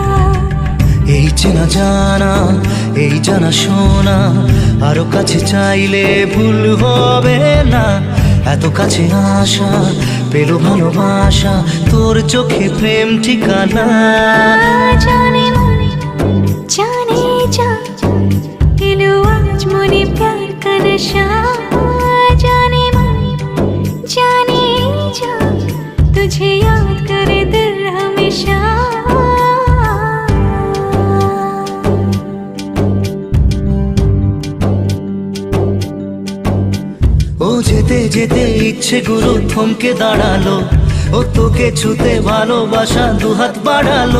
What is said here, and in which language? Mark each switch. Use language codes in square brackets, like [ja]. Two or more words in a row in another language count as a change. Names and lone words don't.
[bn] এই চেনা জানা, এই জানা শোনা, আরো কাছে চাইলে ভুল হবে না। এত কাছে আসা পেলো ভালোবাসা, তোর চোখে প্রেম ঠিকানা। [hi] जाने मन जाने जा, [bn] এলো আজ মনে [hi] प्यार का नशा। जाने मन जाने जा, तुझे याद करे दिल हमेशा। [bn] ও যেতে যেতে ইচ্ছেগুলো থমকে দাঁড়ালো, ও তোকে ছুতে ভালোবাসা দুহাত বাড়ালো।